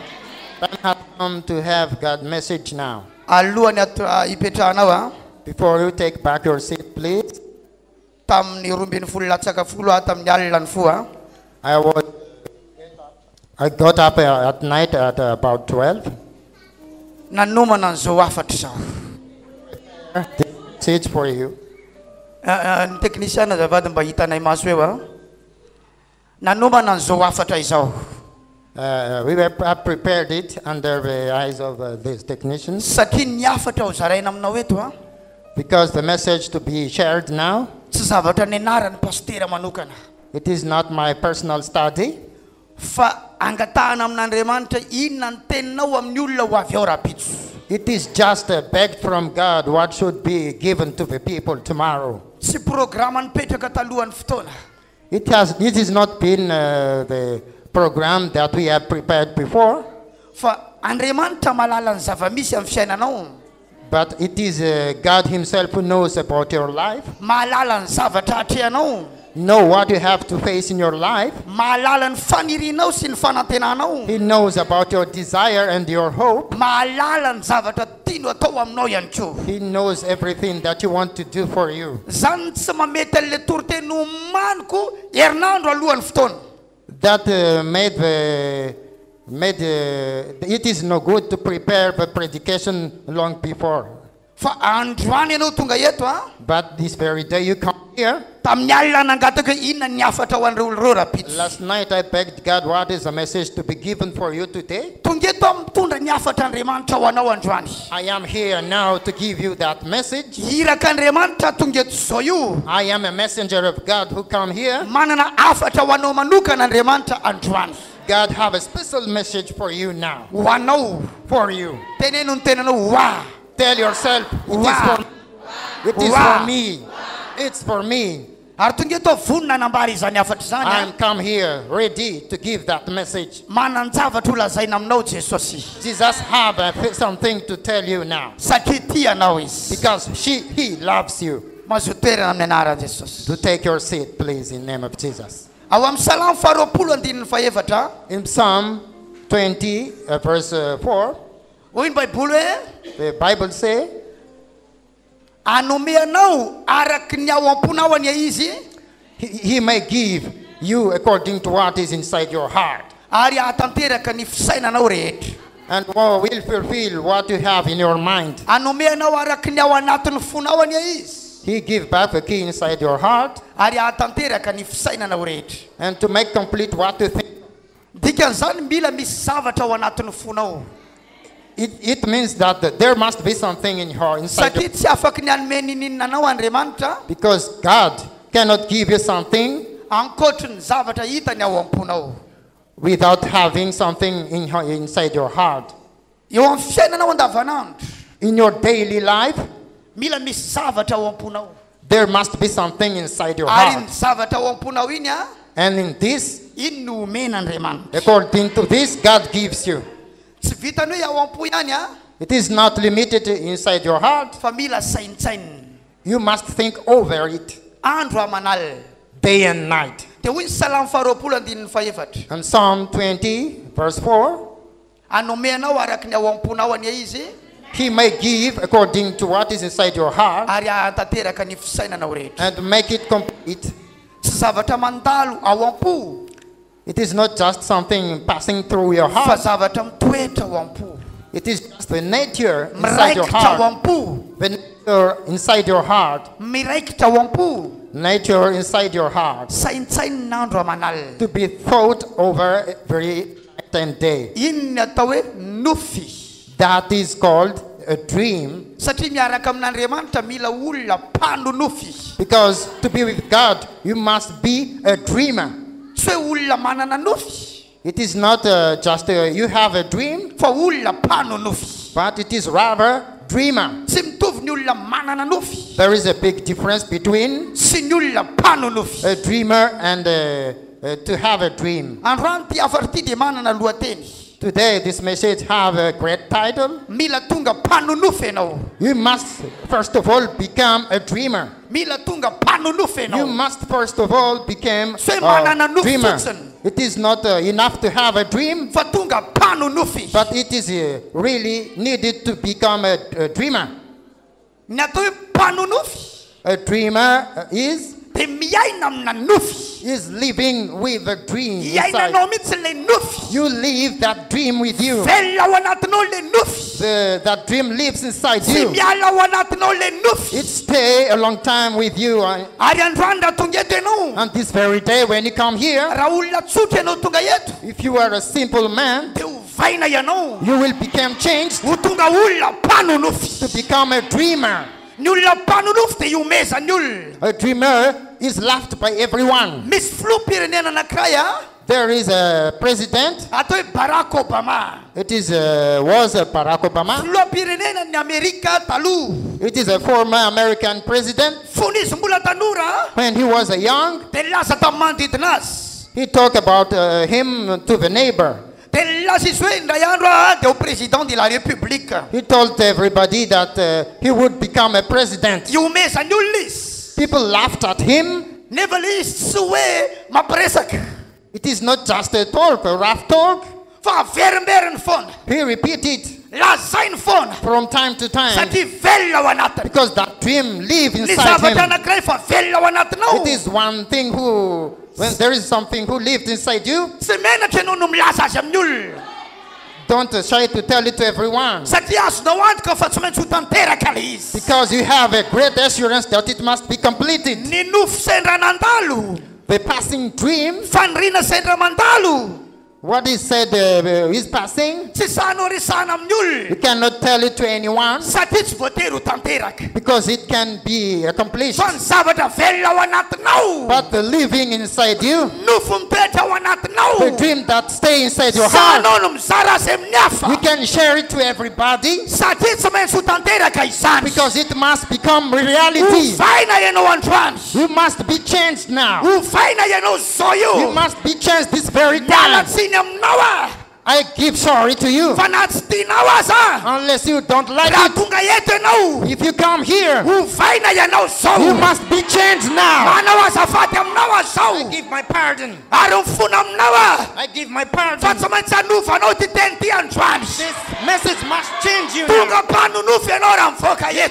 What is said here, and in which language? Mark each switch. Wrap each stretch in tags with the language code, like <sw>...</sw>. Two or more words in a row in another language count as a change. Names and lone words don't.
<en>Time has come to have God's message now.</en> <mg>Alohany hipetrahanao a.</mg> <en>Before you take back your seat, please.</en> <mg>Tamin'ny 12 latsaka folo tamin'ny alina ny fo</mg> <en>I got up at night at about 12.</en> <mg>nanomana an'izao afatra izao.</mg> <en>The message for you.</en> <mg>Ny teknisiana zavady mba hitanay maso eo a. Nanomana an'izao afatra izao.</mg> <en>We have prepared it under the eyes of these technicians.</en> <mg>Satria ny afatra ho zaraina aminao eto a.</mg> <en>Because the message to be shared now,</en> <mg>Tsy zavatra nianaran'ny pastera manokana.</mg> <en>it is not my personal study.</en> <mg>Fa angatahana amin'Andriamanitra inona ny teninao amin'ny olona ho avy ao rapitso.</mg> <en>It is just begged from God what should be given to the people tomorrow.</en> <mg>Tsy programa nipetraka talohan'ny fotoana.</mg> <en>It is not been the program that we have prepared before,</en> <mg>Fa Andriamanitra malala ny zava-misy amin'ny fiainanao.</mg> <en>but it is God himself who knows about your life,</en> <mg>Mahalala ny zavatra atrehanao.</mg> <en>know what you have to face in your life.</en> <mg>Mahalala ny fanirinao sy ny fanantenanao.</mg> <en>He knows about your desire and your hope.</en> <mg>Mahalala ny zavatra tiano atao aminao ihany koa.</mg> <en>He knows everything that you want to do for you.</en> <mg>Zany tsy mamety an'le toriteny omaniko herinandro alohan'ny fotoana.</mg> <en>That it is no good to prepare the predication long before.</en> <mg>Fa androany ianao tonga eto a.</mg> <en>But this very day you come here.</en> <mg>Tamin'ny alina nangataka inona ny afatra ho an'ireo oloreo rapitso.</mg> <en>Last night I begged God, what is the message to be given for you today?</en> <mg>Tonga eto mitondra ny afatra Andriamanitra ho anao androany.</mg> <en>I am here now to give you that message.</en> <mg>Iraka Andriamanitra tonga eto zao io.</mg> <en>I am a messenger of God who come here.</en> <mg>Manana afatra ho anao manokana Andriamanitra androany.</mg> <en>God have a special message for you now.</en> <mg>Ho anao.</mg> <en>For you.</en> <mg>Teneno ny tenanao wa.</mg> <en>Tell yourself, it is for me. It's for me.</en> <mg>Ary tonga eto vonona nambary izany afatra izany.</mg> <en>I am come here ready to give that message.</en> <mg>Manan-javatra ho lazaina aminao Jesosy.</mg> <en>Jesus have something to tell you now.</en> <mg>Satria tia anao izy.</mg> <en>Because he loves you.</en> <mg>mazo toerana amin'ny anaran'i Jesosy.</mg> <en>To take your seat, please, in the name of Jesus.</en> <mg>Ao amin'ny Salamo faharoapolo andininy fahaefatra.</mg> <en>In Psalm 20, verse 4,</en> <mg>Hoy ny Baiboly hoe</mg> <en>the Bible says,</en> <mg>anomeanao araky ny ao am-ponao ania izy</mg> <en>he may give you according to what is inside your heart,</en> <mg>ary ahatanteraka ny fisainanao rehetra.</mg> <en>and will fulfill what you have in your mind.</en> <mg>Anomeanao araky ny ao anatin'ny fonao ania izy</mg> <en>He give back the key inside your heart,</en> <mg>ary ahatanteraka ny fisainanao rehetra.</mg> <en>and to make complete what you think.</en> <mg>Dikan'izany mila misy zavatra ao anatin'ny fonao.</mg> <en>It means that there must be something in your inside</en> <mg>Satria tsy afaky ny hanome nininanao Andriamanitra</mg> <en>because God cannot give you something</en> <mg>ankoatry ny zavatra hitany ao am-ponao.</mg> <en>without having something inside your heart.</en> <mg>Eo amin'ny fiainanao andavanandro</mg> <en>In your daily life,</en> <mg>mila misy zavatra ao am-ponao.</mg> <en>there must be something inside your</en> <mg>Ary ny</mg> <en>heart.</en> <mg>zavatra ao am-ponao iny a</mg> <en>And in this,</en> <mg>iny no omen'Andriamanitra.</mg> <en>according to this, God gives you.</en> <mg>Tsy vitany hoe ao am-po ihany a</mg> <en>It is not limited inside your heart.</en> <mg>fa mila saintsainy</mg> <en>You must think over it</en> <mg>andro aman'alina.</mg> <en>day and night.</en> <mg>Dia hoy ny Salamo faharoapolo andininy fahaefatra.</mg> <en>And Psalm 20, verse 4,</en> <mg>Anomeanao araky ny ao am-ponao ania izy</mg> <en>he may give according to what is inside your heart</en> <mg>ary ahatanteraka ny fisainanao rehetra.</mg> <en>and make it complete.</en> <mg>Tsy zavatra mandalo ao am-po</mg> <en>It is not just something passing through your</en> <mg>fa</mg> <en>heart.</en> <mg>zavatra mitoetra ao am-po,</mg> <en>It is just the nature inside your</en> <mg>miraikitra ao</mg> <en>heart.</en> <mg>am-po,</mg> <en>The nature inside your heart.</en> <mg>miraikitra ao am-po,</mg> <en>Nature inside your heart.</en> <mg>saintsainy n'andro aman'alina.</mg> <en>To be thought over every night and day.</en> <mg>Iny ny atao hoe nofy.</mg> <en>That is called a dream.</en> <mg>Satria miaraka amin'Andriamanitra mila olona mpano nofy.</mg> <en>Because to be with God, you must be a dreamer.</en> <mg>Tsy hoe olona manana nofy</mg> <en>It is not just you have a dream,</en> <mg>fa olona mpano nofy.</mg> <en>but it is rather dreamer.</en> <mg>Tsy mitovy ny olona manana nofy</mg> <en>There is a big difference between</en> <mg>sy ny olona mpano nofy.</mg> <en>a dreamer and to have a dream.</en> <mg>Androany ty afara ty dia manana lohateny.</mg> <en>Today, this message have a great title.</en> <mg>Mila tonga mpano nofy ianao.</mg> <en>You must, first of all, become a dreamer.</en> <mg>Mila tonga mpano nofy</mg> <en>You</en> <mg>ianao.</mg> <en>must, first of all, become</en> <mg>Say manana</mg> <en>a</en> <mg>nofy</mg> <en>dreamer.</en> <mg>fotsiny.</mg> <en>It is not enough to have a dream,</en> <mg>Fa tonga mpano nofy.</mg> <en>but it is really needed to become a dreamer.</en> <mg>Ny atao hoe mpano nofy</mg> <en>A dreamer is</en> <mg>dia miaina amina nofy.</mg> <en>living with a dream inside.</en> <mg>Iainanao mihitsy ilay nofy.</mg> <en>You live that dream with you.</en> <mg>Velona ao anatinao ilay nofy.</mg> <en>That dream lives inside</en> <mg>Tsy</mg> <en>you.</en> <mg>miala ao anatinao ilay nofy.</mg> <en>It stay a long time with you.</en> <mg>Ary androany raha tonga eto ianao,</mg> <en>And this very day when you come here,</en> <mg>raha olona tsotra ianao tonga eto,</mg> <en>if you are a simple man,</en> <mg>dia hovaina ianao</mg> <en>you will become changed</en> <mg>ho tonga olona mpano nofy.</mg> <en>to become a dreamer.</en> <mg>Ny olona mpano nofy dia iomezany olona.</mg> <en>A dreamer is laughed by everyone.</en> <mg>Misy filoham-pirenena anankiray a</mg> <en>There is a president.</en> <mg>atao hoe Barack Obama.</mg> <en>It is was Barack Obama.</en> <mg>Filoham-pirenena ny Amerika taloha.</mg> <en>It is a former American president.</en> <mg>Fony izy mbola tanora</mg> <en>When he was young,</en> <mg>dia laza tamin'ny manodidina azy.</mg> <en>he talked about him to the neighbor.</en> <mg>Dia laza izy hoe indray andro dia ho</mg> <fr>président de la république.</fr> <en>He told everybody that he would become a president.</en> <mg>Iomezany olona izy.</mg> <en>People laughed at him.</en> <mg>Nefa le izy tsy hoe mampiresaka</mg> <en>It is not just a talk, a rough talk.</en> <mg>fa averimberiny foana.</mg> <en>He repeated</en> <mg>Lazainy foana</mg> <en>from time to time</en> <mg>satria velona ao anatiny.</mg> <en>because that dream lives</en> <mg>Ny</mg> <en>inside</en> <mg>zavatra</mg> <en>him.</en> <mg>anankiray fa velona ao anatinao.</mg> <en>It is one thing when there is something who lived inside you,</en> <mg>Tsy menatra ianao no milaza azy amin'ny olona.</mg> <en>don't shy to tell it to everyone.</en> <mg>Satria azonao antoka fa tsy maintsy ho tanteraka le izy.</mg> <en>Because you have a great assurance that it must be completed.</en> <mg>Ny nofy sendra nandalo,</mg> <en>The passing dream,</en> <mg>fanirina sendra mandalo,</mg> <en>what is said is passing,</en> <mg>tsy sahanao resahana amin'ny</mg> <en>you</en> <mg>olona</mg> <en>cannot tell it to anyone</en> <mg>satria tsy voatery ho tanteraka.</mg> <en>because it can be accomplished.</en> <mg>Fa ny zavatra velona ao anatinao,</mg> <en>But the living inside you,</en> <mg>nofo mitoetra ao</mg> <en>the</en> <mg>anatinao,</mg> <en>dream that stay inside your heart,</en> <mg>sahanao no mizara azy amin'ny hafa.</mg> <en>you can share it to everybody</en> <mg>Satria tsy maintsy ho tanteraka izany.</mg> <en>because it must become reality.</en> <mg>Hovaina ianao androany.</mg> <en>You must be changed now.</en> <mg>Hovaina ianao zao</mg> <en>You</en> <mg>io.</mg> <en>must be changed this very</en> <mg>Miala</mg> <en>time.</en> <mg>tsiny aminao a.</mg> <en>I give sorry to you.</en> <mg>fa na tsy tianao aza</mg> <en>Unless you don't like</en> <mg>raha</mg> <en>it.</en> <mg>tonga eto ianao</mg> <en>If you come here,</en> <mg>hovaina ianao</mg> <en>you</en> <mg>zao</mg> <en>must be changed now.</en> <mg>manao azafady aminao</mg> <en>I</en> <mg>azao</mg> <en>give my pardon.</en> <mg>ary mifona aminao a</mg> <en>I give my</en> <mg>fa</mg> <en>pardon.</en> <mg>tsy maintsy hanovanao ty teny ty androany</mg> <en>This message must change you now.</en> <mg>tonga mpanonofy ianao raha mivoaka</mg> <en>You</en>